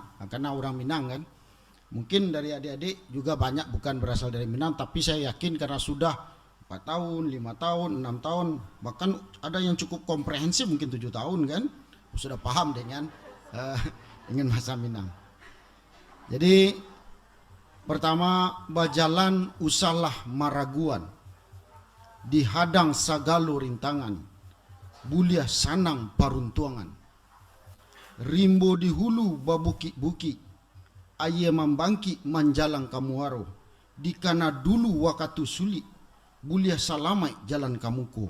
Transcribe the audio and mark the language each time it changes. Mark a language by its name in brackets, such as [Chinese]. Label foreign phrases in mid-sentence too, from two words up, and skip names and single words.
[Indonesian] Nah, karena orang Minang kan. Mungkin dari adik-adik juga banyak bukan berasal dari Minang, tapi saya yakin karena sudah 4 tahun, 5 tahun, 6 tahun, bahkan ada yang cukup komprehensif mungkin 7 tahun kan, sudah paham dengan ingin bahasa Minang. Jadi pertama, [Minangkabau] bajalan usahlah maraguan, dihadang sagalo rintangan, buliah sanang paruntuangan. Rimbo di hulu babuki-buki, aye membangki manjalang kamuaro, dikana dulu wakatu sulit, buliah salamai jalan kamuko.